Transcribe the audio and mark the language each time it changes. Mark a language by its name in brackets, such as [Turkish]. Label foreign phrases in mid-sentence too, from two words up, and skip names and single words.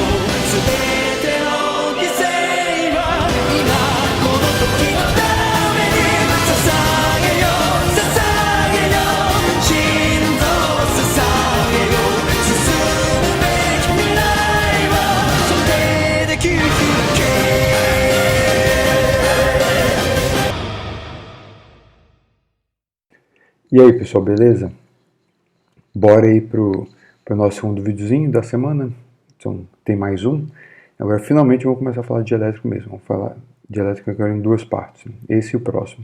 [Japanese] 全ての犠牲は今この時のために捧げよ捧げよ心臓を捧げよ。進むべき未来はそれで切り開け。 [Portuguese] E aí pessoal, beleza? Bora aí pro nosso segundo videozinho da semana. Então tem mais um. Agora finalmente eu vou começar a falar de elétrico mesmo. Vamos falar de elétrico agora em duas partes, esse e o próximo.